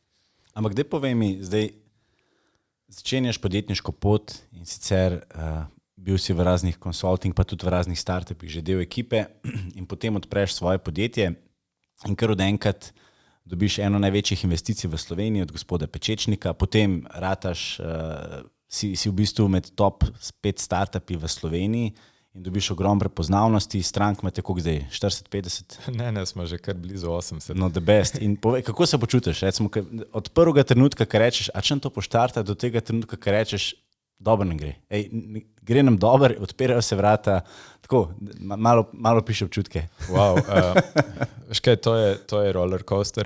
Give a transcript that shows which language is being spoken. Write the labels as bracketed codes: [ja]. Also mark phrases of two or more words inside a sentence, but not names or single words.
[sl] Ampak daj povej mi, zdaj začenjaš podjetniško pot in sicer bil si v raznih konsulting, pa tudi v raznih startupih, že del ekipe in potem odpreš svoje podjetje in kar od enkrat dobiš eno največjih investicij v Sloveniji od gospoda Pečečnika, potem rataš, si v bistvu med top 5 startupi v Sloveniji in dobiš ogromno prepoznavnosti, strank imate koliko zdaj, 40-50? Ne, smo že kar blizu 80. [en] No, the best. [sl] In povej, kako se počutiš? Recimo, od prvega trenutka, ko rečeš, a če to poštarta, do tega trenutka, ko rečeš, dobro ne gre. Gre nam dobro, odpirajo se vrata, tako, malo piše občutke. Wow, škaj, to je [en] roller coaster.